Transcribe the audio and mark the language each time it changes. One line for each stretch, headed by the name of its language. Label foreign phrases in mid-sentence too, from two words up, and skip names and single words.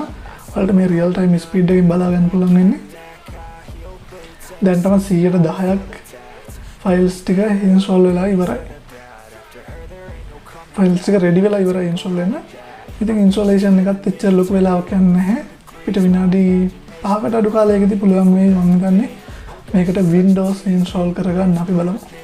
Sinhala: ඔයාලට මේ
English: real time speed
Sinhala: එකකින් බලා ගන්න පුළුවන් වෙන්නේ. දැන් තමයි 110ක් files ටික install වෙලා ඉවරයි. files ටික ready වෙලා ඉවරයි install වෙන්න. ඉතින් installation එකත් එච්චර ලොකු වෙලාවක් යන්නේ නැහැ. අපිට විනාඩි 5කට අඩු කාලයකදී පුළුවන් මේ මම හිතන්නේ මේකට Windows install කරගන්න අපි බලමු.